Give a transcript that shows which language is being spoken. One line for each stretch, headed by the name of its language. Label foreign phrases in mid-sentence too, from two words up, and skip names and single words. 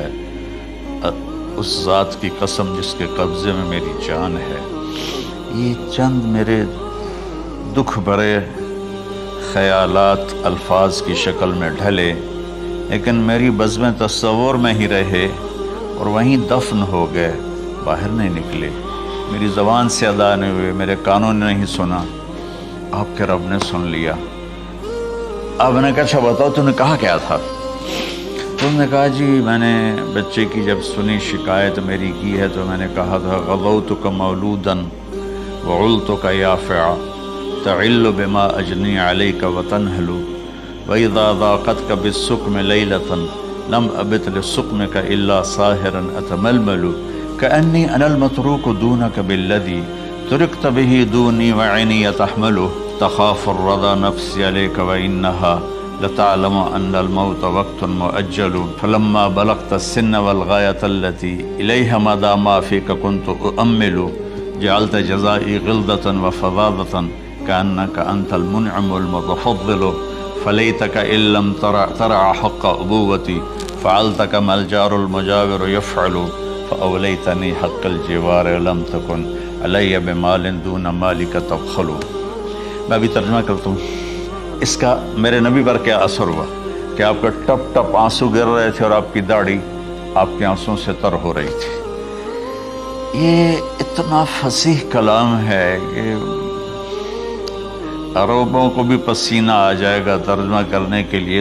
Hindi: उस ज़ात की कसम जिसके कब्ज़े में मेरी जान है, ये चंद मेरे दुख भरे ख़यालात अल्फाज की शक्ल में ढले, लेकिन मेरी बज़्म तस्वुर में ही रहे और वहीं दफन हो गए, बाहर नहीं निकले, मेरी ज़बान से अदा नहीं हुए, मेरे कानों ने नहीं सुना, आपके रब ने सुन लिया। आपने कहा अच्छा बताओ तूने कहा क्या था? तुमने कहा जी मैंने बच्चे की जब सुनी शिकायत मेरी की है तो मैंने कहा था
Arabic: غذوتك مولودا وعلتك يافعا تعل بما أجني عليك وتنهل وإذا ضاقتك بالسقم ليلة لم أبت لسقمك إلا ساهرا أتململ كأني أنا المطروق دونك بالذي طرقت به دوني وعيني تهمل تخاف الردى نفسي عليك وإنها لتعلم أن الموت وقت مؤجل فلما بلغت السن والغاية التي إليها مدى ما فيك كنت أؤمل جعلت جزائي غلظة وفظاظة كأنك أنت المنعم المتفضل فليتك إذ لم ترع حق أبوتي فعلت كما الجار المجاور يفعل فأوليتني حق الجوار لم تكن علي بمال دون مالك تبخل.
Hindi: मैं अभी तर्जुमा करता हूँ। इसका मेरे नबी पर क्या असर हुआ कि आपके टप टप आंसू गिर रहे थे और आपकी दाढ़ी आपके आंसुओं से तर हो रही थी। ये इतना फसीह कलाम है कि अरबों को भी पसीना आ जाएगा तर्जुमा करने के लिए।